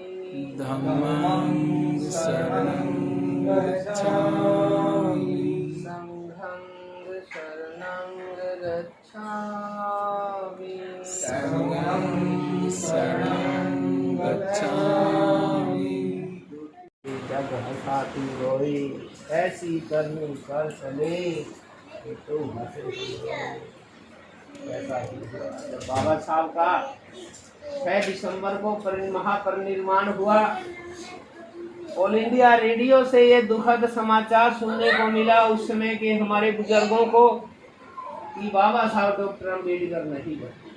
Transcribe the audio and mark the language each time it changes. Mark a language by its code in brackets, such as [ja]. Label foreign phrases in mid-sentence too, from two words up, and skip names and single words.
[pi] धम्मं शरणं गच्छामि संघं शरणं गच्छामि संघं शरणं गच्छामि। [hi] जग हंसाती रोई ऐसी करनी कर चले कि तू हंसे ऐसा ही जब बाबा साहब का 6 दिसंबर को महापरिनिर्वाण हुआ, ऑल इंडिया रेडियो से ये दुखद समाचार सुनने को मिला उस समय के हमारे बुजुर्गों को कि बाबा साहब डॉक्टर अम्बेडकर नहीं बने।